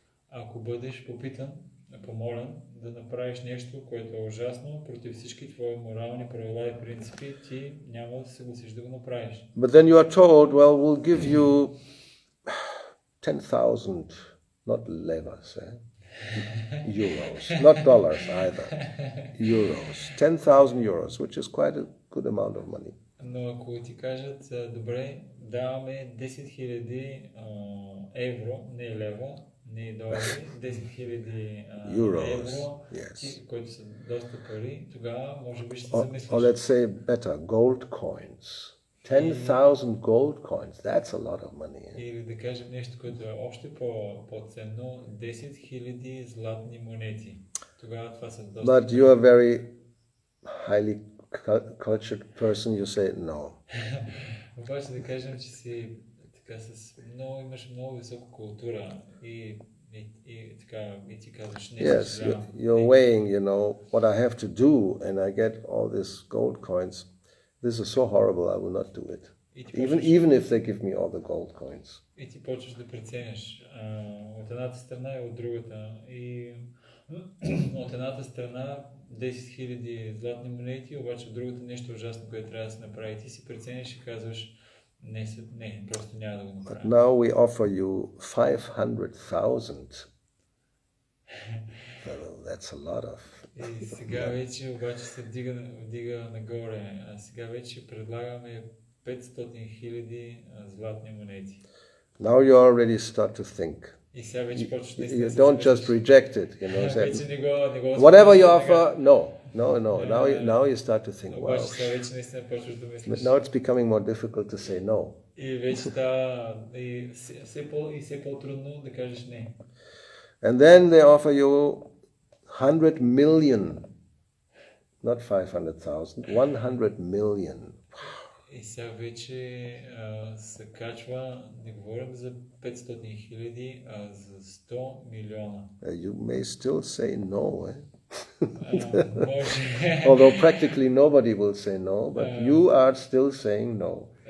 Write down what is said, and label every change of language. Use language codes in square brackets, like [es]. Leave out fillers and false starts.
[bg] Ако бъдеш помолен да направиш нещо, което е ужасно, против всички твои морални правила и принципи, ти няма да се съгласиш да го направиш. [en] But then you are told, well, we'll give you 10,000, not levas, euros, not dollars either. Euros, 10,000 euros, which is quite a good amount of money. [bg] Но ако ти кажат, добре, даваме 10 000 евро, не лева, не долари, 10 000 евро, [en] yes. [bg] които са доста пари, тогава може би ще се замислиш. [en] Or let's say better, gold coins. 10,000 gold coins, that's a lot of money. [bg] Или да кажем нещо, което е още по-ценно, 10 000 златни монети. Тогава това са доста. [en] But you are very highly cultured person, you say no. [bg] Обаче да кажем, че си така имаш много висока култура и така и ти казваш не. [en] Yes, you're weighing, what I have to do, and I get all these gold coins. This is so horrible, I will not do it. Even if they give me all the gold coins. [bg] И ти почваш да преценяш от едната страна и от другата. И от едната страна 10 000 златни монети, обаче от другата нещо ужасно, което трябва да се направи. Ти си преценяш и казваш не, просто няма да го направя. [en] But now we offer you 500,000. Well, that's a lot of. [bg] И сега вече обаче се вдига нагоре. А сега вече предлагаме 500 000 златни монети. [en] Now you already start to think. [bg] И сега вече почваш да [en] You don't just reject it, [bg] вече не го [en] whatever you offer, no. Now you start to think, [bg] обаче [en] wow. [bg] сега вече наистина почваш да мислиш. [en] But now it's becoming more difficult to say no. [bg] И вече става все по-трудно да кажеш не. [en] And then they offer you 100 million, not 500,000, 100 million. [bg] И сега вече се качва, не говорим за 500 000, а за 100 милиона. [en] You may still say no, eh? [bg] Може. [en] Although practically nobody will say no, but you are still saying no.